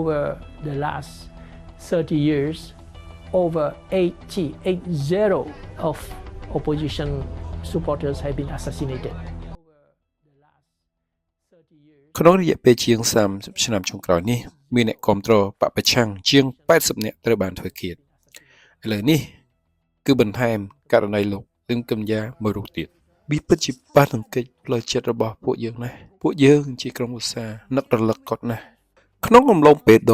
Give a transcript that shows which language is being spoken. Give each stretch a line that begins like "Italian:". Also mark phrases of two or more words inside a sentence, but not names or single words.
English: over the last 30 years, over 80 of opposition supporters have been assassinated.
Khmer: ក្នុងរយៈពេលជាង30ឆ្នាំចុងក្រោយនេះមានអ្នកគាំទ្របកប្រឆាំងជាង80នាក់ត្រូវបានធ្វើឃាតឥឡូវនេះគឺបន្ថែមករណីលោកលឹមកំយ៉ាមួយរូបទៀតវាពិតជាប៉ះទង្គិចផ្លូវចិត្តរបស់ពួកយើងណាស់ពួកយើងជាក្រុមឧស្សាហ៍នឹករលឹកគាត់ណាស់ក្នុងអំឡុងពេលដ៏